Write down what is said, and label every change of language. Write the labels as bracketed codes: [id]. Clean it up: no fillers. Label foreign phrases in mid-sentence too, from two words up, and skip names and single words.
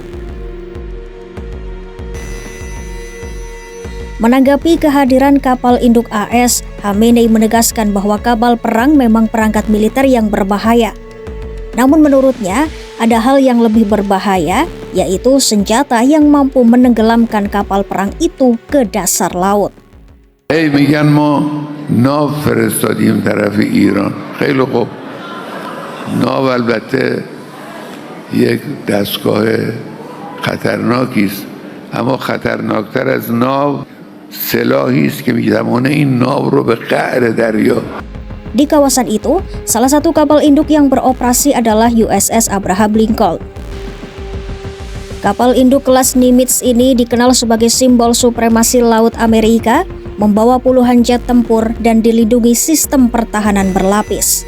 [id] Menanggapi kehadiran kapal induk AS, Khamenei menegaskan bahwa kapal perang memang perangkat militer yang berbahaya. Namun menurutnya, ada hal yang lebih berbahaya, yaitu senjata yang mampu menenggelamkan kapal perang itu ke dasar laut. [fa] میگن ما ناو فرستادیم طرف ایران. خیلی خوب. ناو البته یک دستگاه خطرناکی است. اما خطرناکتر از ناو سلاحی است که میتوانه این ناو رو به قعر دریا. [id] Di kawasan itu, salah satu kapal induk yang beroperasi adalah USS Abraham Lincoln. Kapal induk kelas Nimitz ini dikenal sebagai simbol supremasi laut Amerika, membawa puluhan jet tempur dan dilindungi sistem pertahanan berlapis.